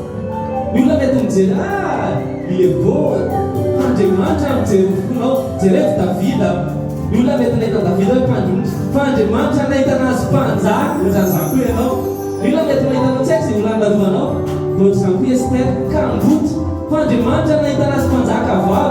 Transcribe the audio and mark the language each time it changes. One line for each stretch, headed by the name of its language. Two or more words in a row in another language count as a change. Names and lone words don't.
Malagasy: Ny olona mety mijery
French: il est beau,
Malagasy: Andriamanitra mijery ny fonao. Jereo Davida Yula mety nahitana Davida fa Andriamanitra nahitana azy mpanjaka zany koa ianao. Yula mety nahitana tsy haiko izay holandaroanao ohatry zany koa Ester Kamboto fa Andriamanitra nahitana azy mpanjaka vavy.